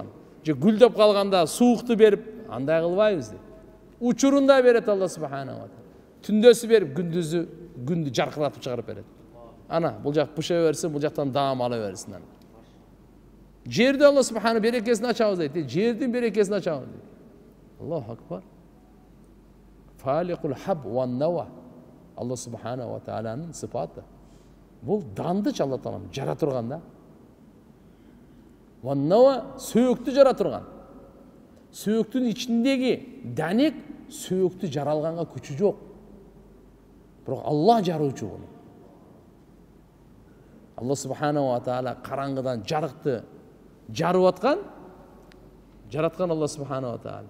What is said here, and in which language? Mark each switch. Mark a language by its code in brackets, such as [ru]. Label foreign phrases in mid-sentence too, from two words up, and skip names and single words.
[ky] Же гүлдөп калганда суукту берип, андай кылбайбыз дейт. Учурунда берет Алла субхана ва таала. Түндөсү берип, күндү жаркыратып чыгарып берет. Ана, бул жак пыша берсин, бул жактан даам ала берсин. Жерде Алла субхана берекесин ачабыз дейт. Жердин берекесин ачабыз дейт. [ar] الله أكبر. فالق الحب والنوى. [ky] Алла субхана ва тааланын сыпаты. Бул дандыч Алла Таалам жара турган да. [ar] والنوى [ky] сөөктү жара турган. Сөөктүн ичиндеги данек сөөктү жаралганга күчү жок. Бирок Алла жаруучу буну. Алла субхана ва таала караңгыдан жарыкты жарып аткан, жараткан Алла субхана ва таала.